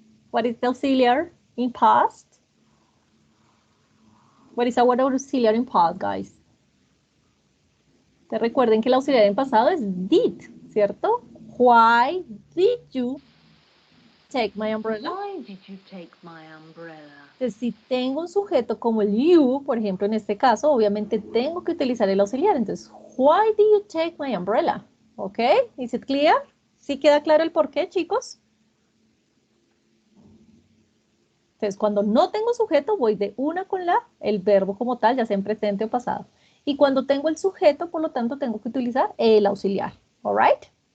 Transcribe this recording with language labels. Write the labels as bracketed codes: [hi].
[en] What is the auxiliar in past? What is our auxiliar in past, guys? [es] Te recuerden que el auxiliar en pasado es did, ¿cierto? [en] Why did you take my umbrella? Why did you take my umbrella? [es] Entonces, si tengo un sujeto como el you, por ejemplo, en este caso, obviamente tengo que utilizar el auxiliar. [en] Entonces, why did you take my umbrella? ¿Ok? ¿Is it clear? [es] ¿Sí queda claro el por qué, chicos? Entonces, cuando no tengo sujeto, voy de una con el verbo como tal, ya sea en presente o pasado. Y cuando tengo el sujeto, por lo tanto, tengo que utilizar el auxiliar. [en] ¿All right?